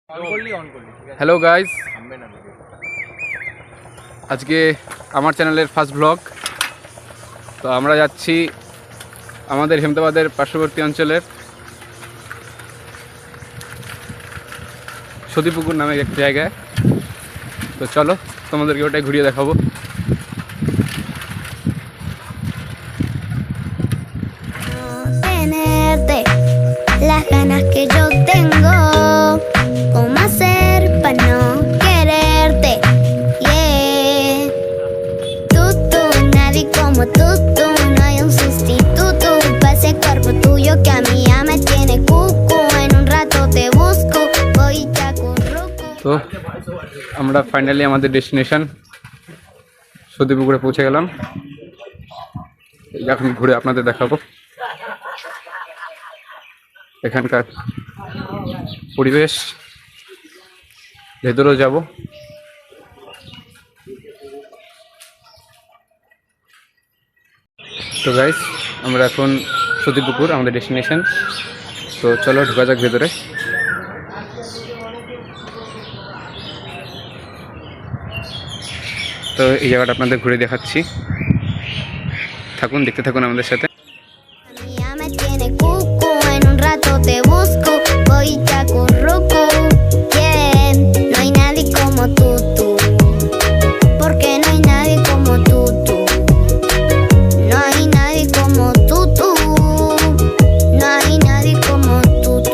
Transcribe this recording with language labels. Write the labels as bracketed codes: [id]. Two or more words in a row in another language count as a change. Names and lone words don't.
[en] hello guys, [bn] আজকে আমার চ্যানেলের [en] first blog. [bn] তো আমরা যাচ্ছি আমাদের হেমদাবাদের পার্শ্ববর্তী অঞ্চলের সতীপুকুর নামে এক জায়গায়। তো চলো তোমাদেরকে ওটাই ঘুরিয়ে দেখাবো। [es] Tenerte las ganas que yo tengo, cómo hacer para no quererte, yeah. Tú, nadie como tú, no hay un sustituto para ese cuerpo tuyo que a mí ya me tiene cucu. En un rato te busco, voy ya curruco. [bn] তো আমরা ফাইনালি আমাদের ডেস্টিনেশন সতীপুকুরে পৌঁছে গেলাম। এখন ঘুরে আপনাদের দেখাবো এখানকার পরিবেশ, ভেতরেও যাব। তো গাইস, আমরা এখন সতীপুকুর আমাদের ডেস্টিনেশন। তো চলো ঢোকা যাক ভেতরে। তো এই জায়গাটা আপনাদের ঘুরে দেখাচ্ছি, থাকুন, দেখতে থাকুন আমাদের সাথে। [es] A mí ya me tiene cucu, en un rato te busco, voy ya curruco, yeah. No hay nadie como tú, porque no hay nadie como tú. No hay nadie como tú, no hay nadie como tú.